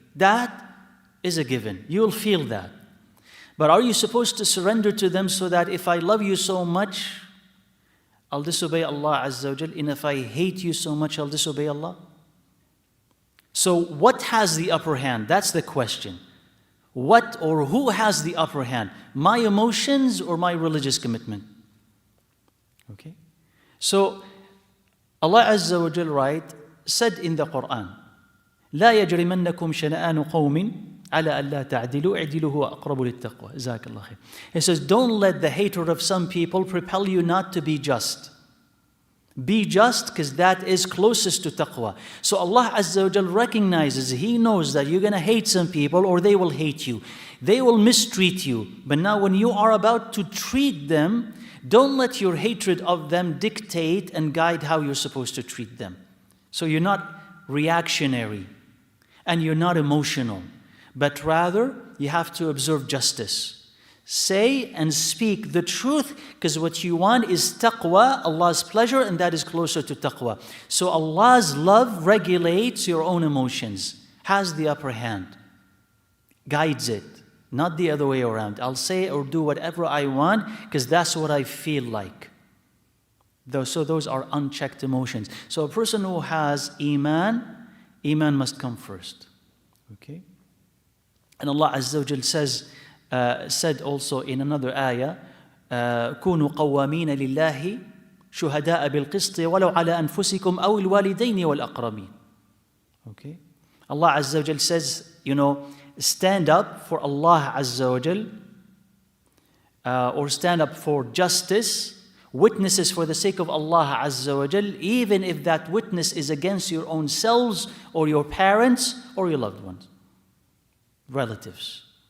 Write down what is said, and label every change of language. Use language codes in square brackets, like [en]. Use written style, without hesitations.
[en] That is a given. You'll feel that. But are you supposed to surrender to them so that if I love you so much, I'll disobey Allah Azza wa Jal, and if I hate you so much, I'll disobey Allah? So what has the upper hand? That's the question. What or who has the upper hand? My emotions or my religious commitment? Okay? So Allah Azza wa Jal said in the Quran, [ar] لا يجرمنكم شنآن قوم على ألا تعدلوا اعدلوا هو أقرب للتقوى. جزاك الله خير. [en] He says, don't let the hatred of some people propel you not to be just. Be just, because that is closest to taqwa. So Allah Azza wa Jal recognizes, He knows that you're going to hate some people or they will hate you. They will mistreat you. But now when you are about to treat them, don't let your hatred of them dictate and guide how you're supposed to treat them. So you're not reactionary and you're not emotional, but rather you have to observe justice. Say and speak the truth, because what you want is taqwa, Allah's pleasure, and that is closer to taqwa. So Allah's love regulates your own emotions, has the upper hand, guides it, not the other way around. I'll say or do whatever I want because that's what I feel like. So those are unchecked emotions. So a person who has Iman must come first. Okay? And Allah Azza wa Jal said also in another ayah, [ar] كونوا قوامين لله شهداء بالقسط ولو على أنفسكم أو الوالدين والأقربين. [en] Okay? Allah Azza wa Jal says, stand up for Allah Azza wa Jal, or stand up for justice, witnesses for the sake of Allah Azza wa Jal, even if that witness is against your own selves or your parents or your loved ones, relatives.